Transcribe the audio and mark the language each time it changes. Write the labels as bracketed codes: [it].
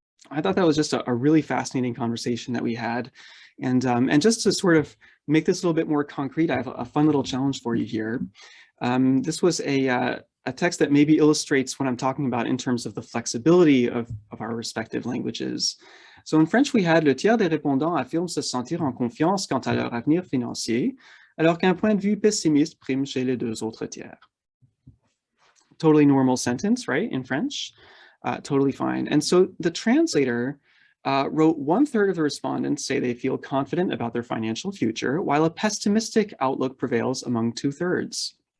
[en] I thought that was just a really fascinating conversation that we had. And just to sort of make this a little bit more concrete, I have a fun little challenge for you here. This was a text that maybe illustrates what I'm talking about in terms of the flexibility of our respective languages. So in French, we had [fr] le tiers des répondants affirment se sentir en confiance quant à leur avenir financier, alors qu'un point de vue pessimiste prime chez les deux autres tiers. [en] Totally normal sentence, right, in French? Totally fine. And so the translator wrote 1/3 of the respondents say they feel confident about their financial future, while a pessimistic outlook prevails among 2/3.